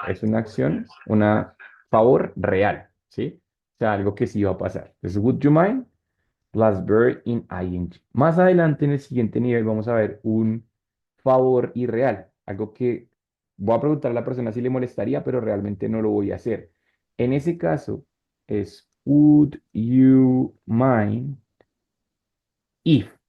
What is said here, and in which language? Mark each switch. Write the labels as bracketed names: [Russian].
[Spanish] Es una acción, una favor real, ¿sí? O sea, algo que sí va a pasar. Entonces, [English] would you mind plus verb in ing. [Spanish] Más adelante en el siguiente nivel vamos a ver un favor irreal, algo que voy a preguntar a la persona si le molestaría, pero realmente no lo voy a hacer. En ese caso es [English] would you mind if.